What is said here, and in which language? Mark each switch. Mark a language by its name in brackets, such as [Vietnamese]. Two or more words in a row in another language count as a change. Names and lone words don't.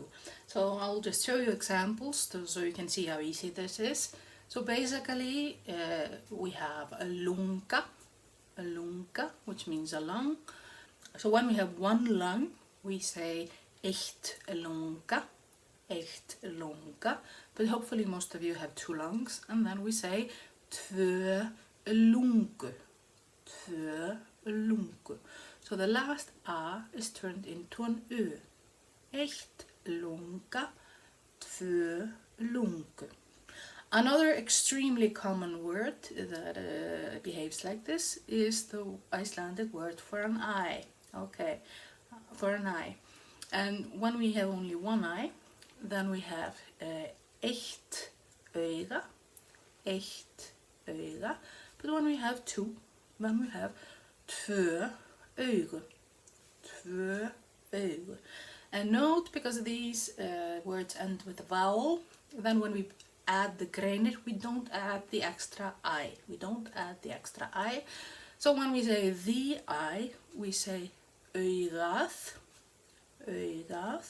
[English] So I'll just show you examples so you can see how easy this is. So basically we have a lunga, which means a lung. So when we have one lung, we say [Icelandic] eitt lunga, eitt lunga. [English] But hopefully most of you have 2 lungs, and then we say [Icelandic] tvö lungu, tvö lungu. [English] So the last A is turned into an Ö. [Icelandic] Eitt lunga, tvö lungu. [English] Another extremely common word that behaves like this is the Icelandic word for an eye. Okay, for an eye. And when we have only one eye, then we have [Icelandic] eitt auga, eitt auga. [English] But when we have 2, then we have [Icelandic] tvö augu, tvö augu. [English] And note, because these words end with a vowel, then when we add the greinar, we don't add the extra I. We don't add the extra I. So when we say the eye, we say [Icelandic] augað, augað.